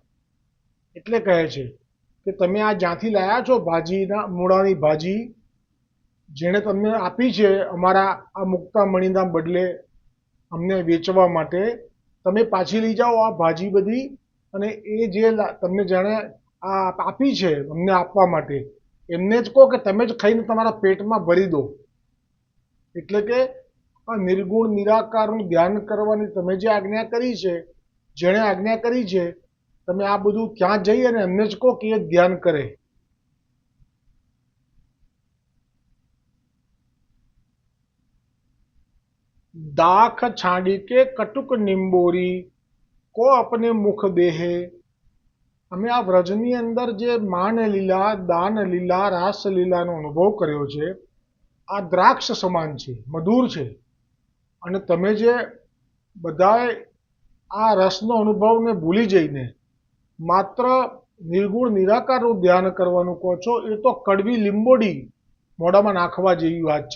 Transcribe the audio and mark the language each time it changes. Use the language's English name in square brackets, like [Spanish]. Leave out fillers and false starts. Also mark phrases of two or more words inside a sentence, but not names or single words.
[Gujarati] એટલે કહે છે કે તમે આ જ્યાંથી લાયા છો ભાજીના મૂળાની ભાજી, જેણે તમને આપી છે અમારા આ મુક્તામણીના બદલે અમને વેચવા માટે, તમે પાછી લઈ જાઓ આ ભાજી બધી, અને એ જે તમને જેણે આ આપી છે અમને આપવા માટે, એમને જ કહો કે તમે જ ખાઈને તમારા પેટમાં ભરી દો. એટલે કે આ નિર્ગુણ નિરાકારનું ધ્યાન કરવાની તમે જે આજ્ઞા કરી છે, જેણે આજ્ઞા કરી છે, તમે આ બધું ત્યાં જઈ અને એમને જ કહો કે એ ધ્યાન કરે. [Braj] दाख छाड़ी के कटुक निम्बोरी को अपने मुख देहे. [Gujarati] અમે આ વ્રજની અંદર જે માન લીલા, દાન લીલા, રાસ લીલાનો અનુભવ કર્યો છે, આ દ્રાક્ષ સમાન છે, મધુર છે. અને તમે જે બધાએ આ રસનો અનુભવને ભૂલી જઈને માત્ર નિર્ગુણ નિરાકારનું ધ્યાન કરવાનું કહો છો, એ તો કડવી લીંબોડી મોઢામાં નાખવા જેવી વાત છે.